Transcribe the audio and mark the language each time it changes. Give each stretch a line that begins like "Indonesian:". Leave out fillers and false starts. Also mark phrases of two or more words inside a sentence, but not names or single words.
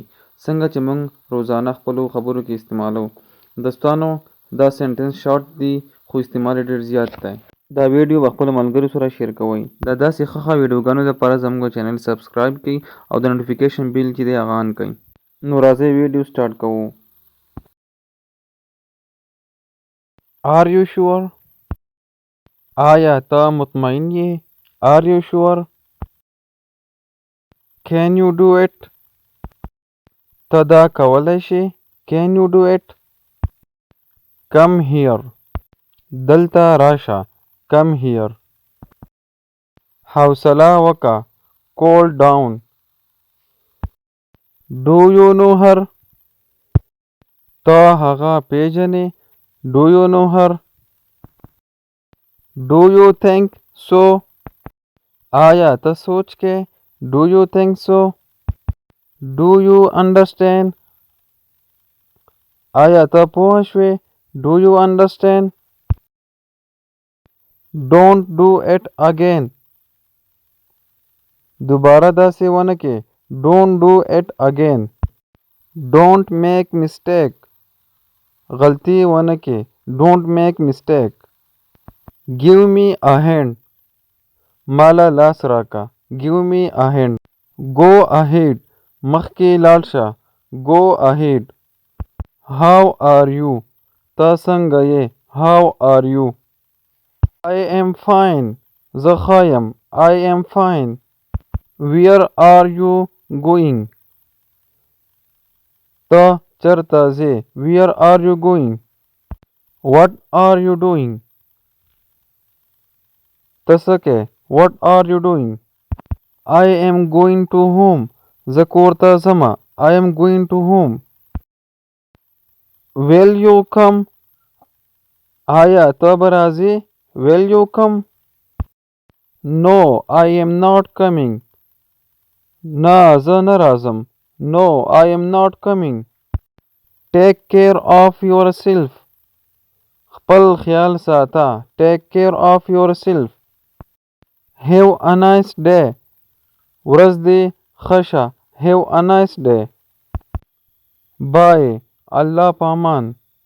Pashto: څنګه چې مونږ روزانه خپلو خبرو کې استعمالو. دوستانو دا
English: sentence short
Pashto: دی خو استعمال ډیر زیات دی. دا ویډیو به خپل ملګرو سره شیر کوئ. دا داسې ښه ویډیوګانو لپاره زموږ چینل سبسکرایب کړئ او د
English: notification bell
Pashto: چې دی هغه آن کړئ. نو راځئ
English: video start
Pashto: کوو.
English: Are you sure?
Pashto: آیا ته مطمئن یې؟
English: Are you sure? Can you do it?
Pashto: ته دا کولی شې؟
English: Can you do it? Come here.
Pashto: دلته راشه.
English: Come here.
Pashto: حوصله وکړه.
English: Cool down. Do you know her?
Pashto: ته هغه پیژنې؟
English: Do you know her? Do you think so?
Pashto: آیا ته سوچ کې؟
English: Do you think so? Do you understand?
Pashto: آیا ته پوه شوې؟
English: Do you understand? Don't do it again.
Pashto: دوباره داسې ونه کې.
English: Don't do it again. Don't make mistake.
Pashto: غلطي ونه کې.
English: Don't make mistake. Give me a hand.
Pashto: مالا لاس راکا.
English: Give me a hand. Go ahead.
Pashto: مخکې لاړ شه.
English: Go ahead. How are you?
Pashto: ته څنګه یې؟
English: How are you? I am fine.
Pashto: زه ښه یم.
English: I am fine. Where are you going?
Pashto: ته چېرته ځې؟
English: Where are you going? What are you doing?
Pashto: ته څه کوې؟
English: What are you doing? I am going to home.
Pashto: زه کور ته ځمه.
English: I am going to home. Will you come?
Pashto: آیا ته به راځې؟
English: Will you come? No, I am not coming.
Pashto: نه زه نه راځم.
English: No, I am not coming. Take care of yourself.
Pashto: خپل خیال ساته.
English: Take care of yourself. Have a nice day.
Pashto: ورځ دې ښه شه.
English: Have a nice day. Bye.
Pashto: الله پامان.